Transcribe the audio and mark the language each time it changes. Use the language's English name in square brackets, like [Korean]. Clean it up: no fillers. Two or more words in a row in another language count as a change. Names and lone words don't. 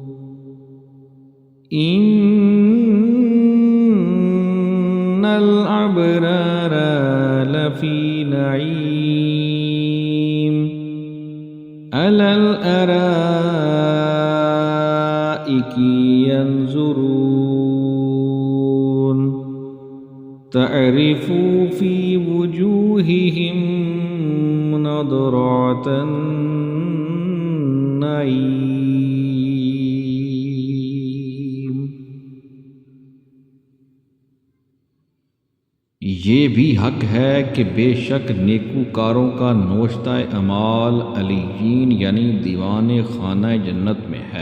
[Arabic] إن الأبرار لفي نعيم على الأرائك ينظرون تعرف في وجوههم نضرة النعيم. [Urdu] یہ بھی حق ہے کہ بیشک نیکوکاروں کا نوشتہ اعمال علیین یعنی دیوان خانہ جنت میں ہے.